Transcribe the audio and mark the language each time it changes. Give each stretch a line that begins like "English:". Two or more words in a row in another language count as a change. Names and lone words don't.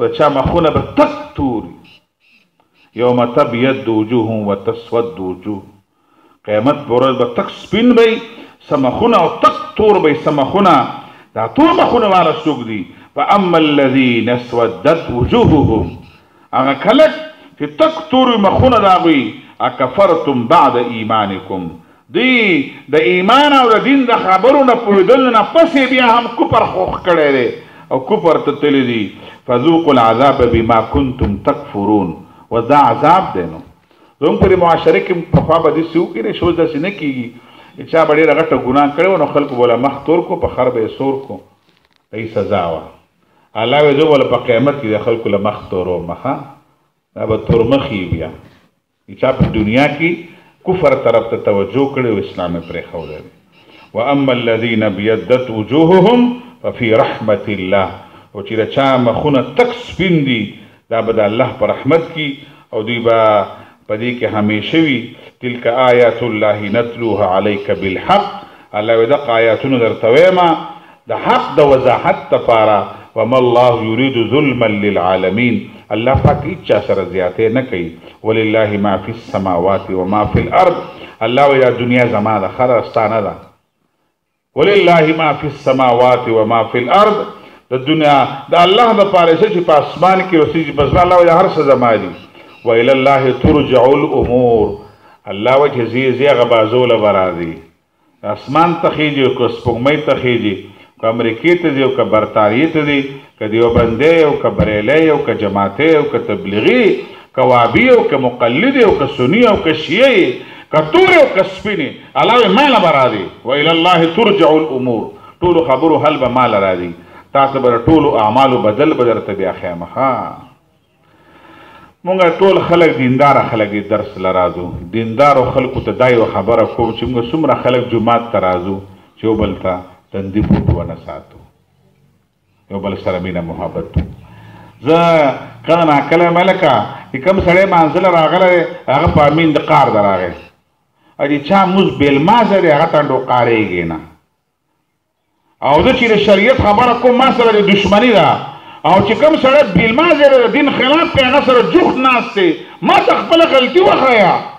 Pashto: د چا مخونه به تک تور
Arabic: یوم تبید وجوه وتسود وجوه
Pashto: قیامت په ورځ به تک سپین وي سمخونه او تک تور وي سمخونه دا تور مخونه والا څوک دي
Arabic: فاما الذین اسودت وجوههم
Pashto: هغه خلک چې تک تور مخونه د هغوی
Arabic: اکفرتم بعد ایمانکم
Pashto: دی د ایمان او د دین د خبرو نه پوهېدلو نه پسې بیا هم کفر خوښ کړی دی او کفر ته تللی دي
Arabic: فذوقوا العذاب بما كنتم تکفرون
Pashto: ودا عذاب دی نو زموږ پرې معاشره کې پخوا به داسې وکړي شو داسې نه کېږي چا به ډېره غټه ګناه کړې وه نو خلکو به له مخ تور کو په خر به یې سور کو صحیح سزا وه الله وایي زه به په قیامت کې د خلکو له مخ توروم دا به تورمخي بیا چا په دنیا کې کفر طرف ته توجه کړی او اسلام یې پرېښودی دی
Arabic: واما الذین ابیضت وجوههم ففي رحمت الله
Pashto: او چې د چا مخونه تک سپین دي دا به د الله په رحمت کې او دوی به په دې کې همیشه وي
Arabic: تلک آیات الله نتلوها علیک بالحق
Pashto: الله وایي دغه آیاتونه درته ویمه د حق د وضاحت دپاره
Arabic: وما الله یرید ظلما للعالمین
Pashto: الله پاک هیڅ چا سره زیاتې نه کوي
Arabic: ولله ما فی السماوات وما فی الارض
Pashto: الله وایي دا دنیا زما ده خره ستا نه ده
Arabic: ولله ما فی السماوات وما فی الارض
Pashto: د دنیا د الله دپاره څه چې په اسمان کې اوسېږي بس الله وایي هر څه زما دي
Arabic: والى الله ترجع الامور
Pashto: الله وایي چې ځي ځي هغه بازوله به راځي اسمان ته خیږي او که سپوږمۍ ته خیږي که امریکې ته ځي او که برطانیې ته ځي که دیوبندی او که بریلی او که جماعتی او که تبلیغي که وابي او که مقلدي او که سني او که شیعي که تورې او که سپینې الله وایي ما له به راځي
Arabic: والى الله ترجع الامور
Pashto: ټولو خبرو حل به ما له راځي تاسو به د ټولو اعمالو بدل به درته بیا ښیم مونږ ټول خلک دینداره خلک دي درس له راځو دیندارو خلکو ته دا یو خبره کوم چې موږ څومره خلک جومات ته راځو چې یو بل ته تندي پوټ ونه ساتو یو بل سره مینه محبت زه کله ناکله ملکه چې کوم سړی مانځله راغلی هغه په امین د قار ده راغی او چې چا مونځ بېلمازه دی هغه ته ډوقارېږي نه او زه چې د شریعت خبره کوم ما سره د دشمني ده او چې کوم سړی بېلمازه دی د دین خلاف کوي هغه سره جوخت ناست دی ما ته خپله غلطي وښیه